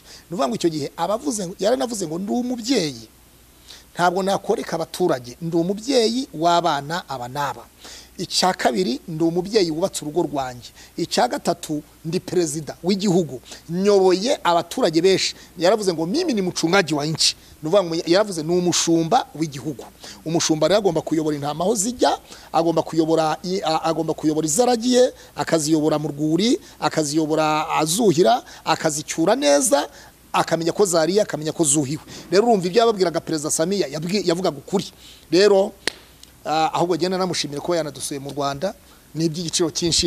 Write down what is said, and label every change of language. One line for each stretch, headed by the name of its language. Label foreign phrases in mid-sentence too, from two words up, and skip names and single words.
Kinyarwanda: Nuvuga ngo icyo gihe abavuze yaranavuze ngo ndi umubyeyi, ntabwo nakoreka abaturage, ndi umubyeyi w'abana aba naba. Icya kabiri ndi umubyeyi wubatse urugo rwanjye. Icya gatatu ndi perezida w'igihugu, nyoboye abaturage benshi. Yaravuze ngo
Swahili: mimi ni mchungaji wa nchi.
Kinyarwanda: Nuvuga ngo yaravuze ni umushumba w'igihugu. Umushumba rero agomba kuyobora intama aho zijya, agomba kuyobora izaragiye, akaziyobora mu rwuri, akaziyobora azuhira, akazicyura neza, akamenya ko zariya, akamenya ko zuhiwe. Rero urumva ibyo yababwiraga Perezida Samia yavugaga ukuri. Rero ahubwo genda namushimira ko yanadusuye mu Rwanda n'iby'igiciro cyinshi.